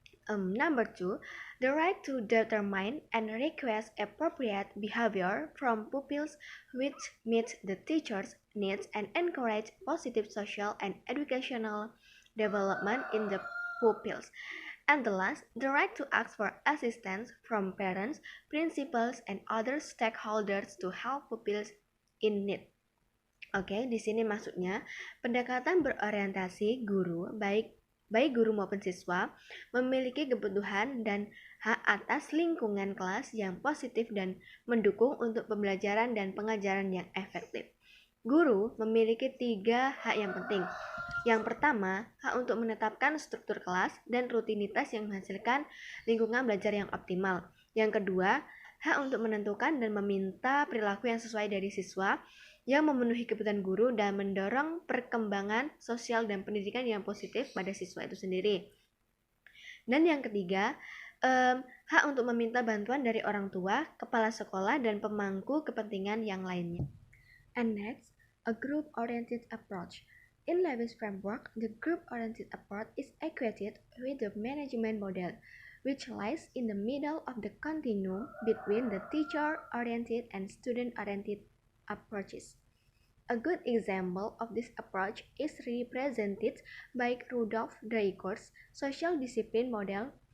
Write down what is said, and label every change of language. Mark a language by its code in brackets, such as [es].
[en] Number 2, the right to determine and request appropriate behavior from pupils which meet the teacher's needs and encourage positive social and educational development in the pupils. And the last, the right to ask for assistance from parents, principals, and other stakeholders to help pupils in need. [id] Oke, di sini maksudnya pendekatan berorientasi guru, baik guru maupun siswa, memiliki kebutuhan dan hak atas lingkungan kelas yang positif dan mendukung untuk pembelajaran dan pengajaran yang efektif. Guru memiliki 3 hak yang penting. Yang pertama, hak untuk menetapkan struktur kelas dan rutinitas yang menghasilkan lingkungan belajar yang optimal. Yang kedua, hak untuk menentukan dan meminta perilaku yang sesuai dari siswa yang memenuhi kebutuhan guru dan mendorong perkembangan sosial dan pendidikan yang positif pada siswa itu sendiri. Dan yang ketiga, hak untuk meminta bantuan dari orang tua, kepala sekolah, dan pemangku kepentingan yang lainnya. [en] And next, a group-oriented approach. In Lewis' framework, the group-oriented approach is equated with the management model, which lies in the middle of the continuum between the teacher-oriented and student-oriented approaches. A good example of this approach is represented by Rudolf Dreikurs' social discipline model,